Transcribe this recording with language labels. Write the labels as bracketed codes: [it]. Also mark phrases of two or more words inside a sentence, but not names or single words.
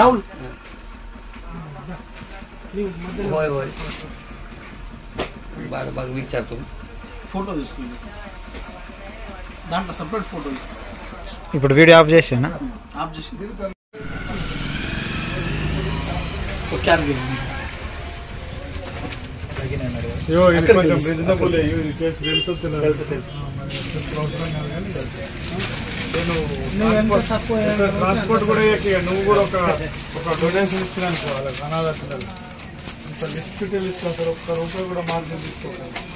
[te] రాహుల్ ఫోటో తీసుకుంది, దాంట్లో సపరేట్ ఫోటో తీసుకుంది. ఇప్పుడు వీడియో ఆఫ్ చేసానా? ఆఫ్ చేసి [hi] वो क्या गिरा [te] అయ్యో ఇది కొంచెం రీజనబుల్ ఇది కేసు తెలుసు ట్రాన్స్పోర్ట్ కూడా నువ్వు కూడా ఒక డొనేషన్ ఇచ్చినాను వాళ్ళకి అనాథ పిల్లలు ఇంత లిస్ట్ ఇస్తాను సార్ ఒక్క రూపాయి కూడా మార్జిన్ తీసుకోవాలి